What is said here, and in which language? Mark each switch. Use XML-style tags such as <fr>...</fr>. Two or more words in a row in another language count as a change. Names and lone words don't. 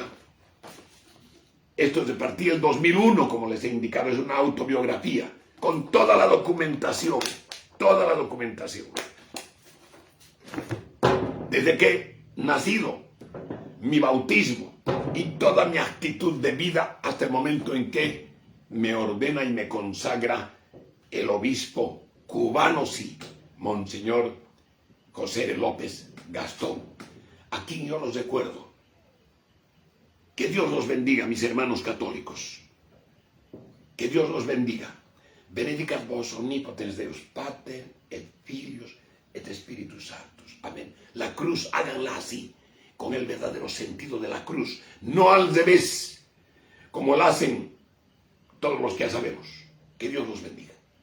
<es>Esto es de partida del 2001, como les he indicado, es una autobiografía, con toda la documentación, Desde que he nacido, mi bautismo y toda mi actitud de vida hasta el momento en que me ordena y me consagra el obispo cubano, sí, Monseñor José López Gastón, a quien yo los recuerdo. Que Dios los bendiga, mis hermanos católicos. Que Dios los bendiga.</es> <la>Benedicat vos omnipotens Deus, Pater, et Filius, et Spiritus Sanctus.</la> <es>Amén. La cruz, háganla así, con el verdadero sentido de la cruz, no al revés, como la hacen todos los que ya sabemos. Que Dios los bendiga.</es>